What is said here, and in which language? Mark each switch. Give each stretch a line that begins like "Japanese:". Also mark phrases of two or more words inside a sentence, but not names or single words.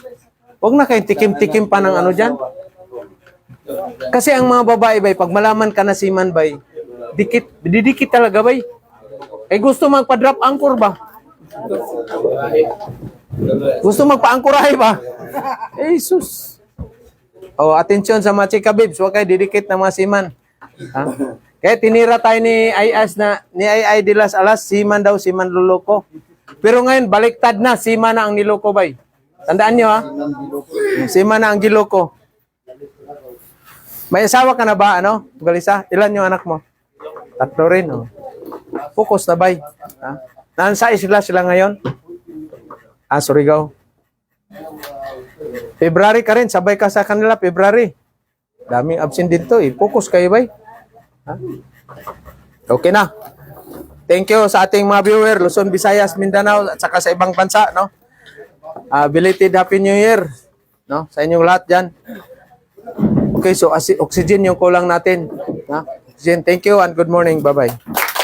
Filipino: Huwag na kayong tikim-tikim pa ng dyan. Kasi ang mga babae, bay, pag malaman ka na seaman, bay, didikit talaga, bay. Gusto magpa-
English: drop anchor
Filipino: ba? Gusto magpa-angkorahe ba? Jesus. Atensyon sa mga chika babes, huwag kayo didikit ng mga seaman. Ha? Kaya tinira tayo ni Ai de las Alas, seaman daw, seaman luloko. Pero ngayon, baliktad na, seaman na ang niloko, bay. Tandaan nyo, ha? Seaman na ang giloko. May asawa ka na ba, Galisa? Ilan yung anak mo? 3 rin, Focus na, bay. Ha? Nasa sila ngayon? Surigao. February ka rin, sabay ka sa kanila, February. Daming absent dito, focus kayo, bay. Ha? Okay na.
English: Thank you
Filipino: sa ating mga viewer, Luzon, Visayas, Mindanao, at saka sa ibang bansa,
English: belated Happy New Year,
Filipino: sa inyong lahat dyan.
English: Okay, so
Filipino: oxygen yung kulang natin. Oxygen.
English: Thank you and good morning. Bye-bye.